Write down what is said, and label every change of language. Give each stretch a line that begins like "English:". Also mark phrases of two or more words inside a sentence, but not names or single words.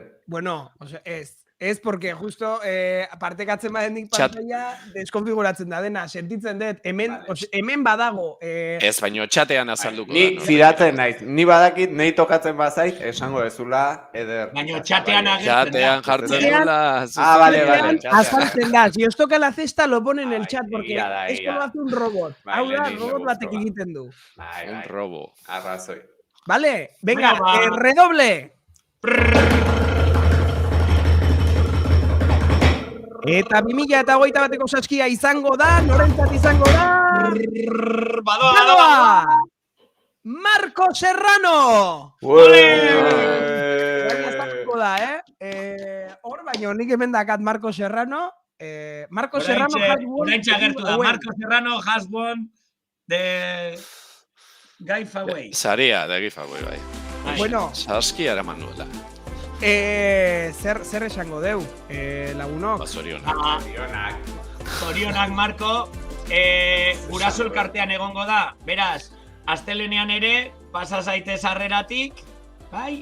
Basque: Bueno, ez porque justo partekatzen badendik pantalla deskonfiguratzen da dena, sentitzen dut, hemen badago... Ez, baina txatean azalduko da. Ni fidatzen naiz, ni badakit, nahi tokatzen bazait, esango dezula, Eder. Baina txatean Txatean jartzen dula. Vale. Azaltzen da,
Spanish: si os toca la cesta lo pone en el chat, porque esto lo hace un robot.
Basque: Hau da, robot batek egiten du.
Spanish: Un robo.
Basque: Arrazoi.
Spanish: Vale, venga, redoble.
Basque: Eta 2021ko Saskia izango da, norentzat izango da... Badoa! Marco Serrano! Baina estatuko da, Hor, baina nik hemen dakat Marco Serrano.
English: Marco Serrano has won...
Basque: Oraintxe agertu da,
English: Marco Serrano has won the giveaway.
Basque: Saria da giveaway, bai. Bueno... Saskia eraman nuela. Zer esango deu, lagunok? Zorionak, Marco. Guraso elkartean egongo da. Beraz, astelenean ere, pasa zaitez harreratik, bai?